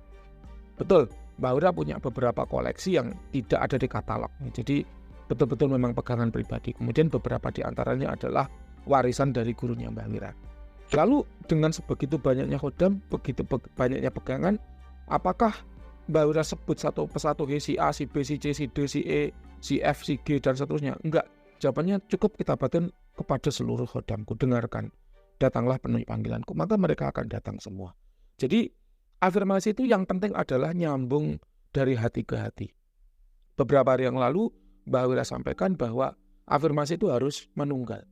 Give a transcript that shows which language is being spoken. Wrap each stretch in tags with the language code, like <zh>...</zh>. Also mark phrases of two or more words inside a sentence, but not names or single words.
<id>Betul, Mbak Wira punya beberapa koleksi yang tidak ada di katalog. Jadi betul-betul memang pegangan pribadi. Kemudian beberapa di antaranya adalah warisan dari gurunya Mbak Wira. Lalu dengan sebegitu banyaknya khodam, begitu banyaknya pegangan, apakah Mbak Wira sebut satu persatu si A, si B, si C, si D, si E, si F, si G, dan seterusnya? Enggak. Jawabannya cukup kita batin kepada seluruh khodamku. Dengarkan, datanglah penuhi panggilanku, maka mereka akan datang semua. Jadi afirmasi itu yang penting adalah nyambung dari hati ke hati. Beberapa hari yang lalu Mbak Wira sampaikan bahwa afirmasi itu harus manunggal.</id>